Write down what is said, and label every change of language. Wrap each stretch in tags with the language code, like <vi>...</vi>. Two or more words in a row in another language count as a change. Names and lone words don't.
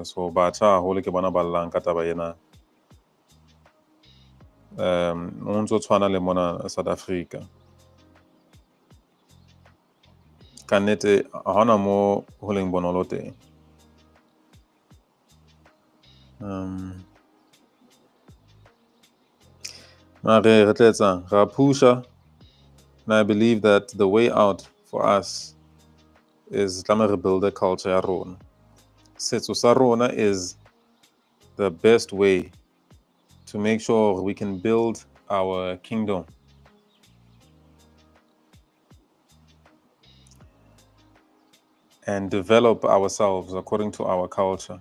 <st>So batjha haholo ke bona ba llang ka taba ena. Ho ntso tshwana le mona South Africa. Ka nnete ha hona mo ho leng bonolo teng. Mare re tla etsang ra pusha,</st> <en>and I believe that the way out for us is to build a culture</en> <st>ya rona. Setso sa rona</st> <en>is the best way to make sure we can build our kingdom. And develop ourselves according to our culture.</en>